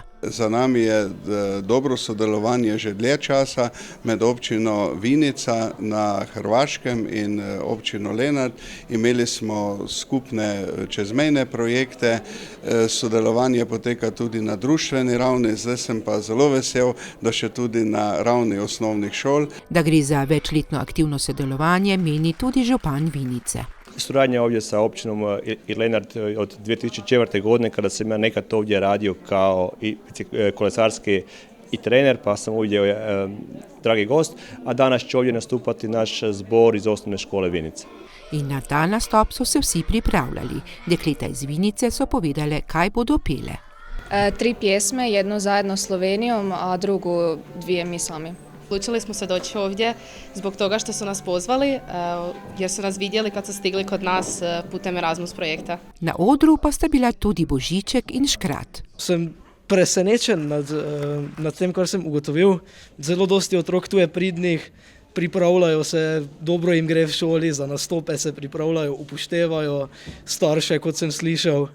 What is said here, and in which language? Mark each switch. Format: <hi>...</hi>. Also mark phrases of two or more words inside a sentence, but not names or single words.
<sl>Za nami je dobro sodelovanje že dlje časa med občino Vinica na Hrvaškem in občino Lenart. Imeli smo skupne čezmejne projekte, sodelovanje poteka tudi na društveni ravni, zdaj sem pa zelo vesel, da še tudi na ravni osnovnih šol. Da gre za večletno aktivno sodelovanje, meni tudi župan Vinice.</sl> <hr>Suradnja ovdje sa općinom Lenart od 2004. godine kada sam ja nekad ovdje radio kao i kolesarski i trener, pa sam ovdje dragi gost, a danas će ovdje nastupati naš zbor iz osnovne škole Vinica.</hr> <sl>In na ta nastop so se vsi pripravljali. Dekleta iz Vinice so povedale, kaj bodo pele.</sl> <hr>3 pjesme, jednu zajedno s Slovenijom, a drugu 2 mi sami. Odlučili smo se doći ovdje zbog toga što su nas pozvali, jer su nas vidjeli kad su stigli kod nas putem Erasmus projekta.</hr> <sl>Na odru pa sta bila tudi Božiček in Škrat. Sem presenečen nad tem, kar sem ugotovil. Zelo dosti otrok tu je pridnih, pripravljajo se, dobro jim gre v šoli, za nastope se pripravljajo, upoštevajo starše, kot sem slišal.</sl>